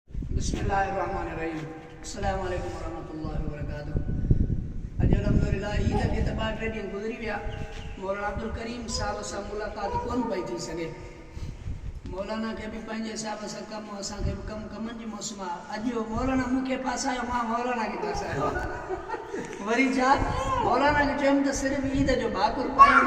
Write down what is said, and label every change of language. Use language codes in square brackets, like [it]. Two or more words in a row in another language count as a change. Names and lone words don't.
[ar] بسم الله الرحمن الرحيم. السلام عليكم ورحمة الله وبركاته. [sd] اڄ الحمدلله عيد کي ته ٻه ٽي ڏينهن گذري ويا. مولانا عبدالڪريم صاحب سان ملاقات ڪونه پئي ٿي سگهي. مولانا کي به پنهنجي حساب سان ڪم، اسان کي به ڪم، ڪمن جي موسم آهي. اڄ اهو مولانا مون کي ڦاسايو، مان مولانا کي ڦاسايو. وري ڇا، مولانا کي چيم ته صرف عيد جو ڀاڪر پايو.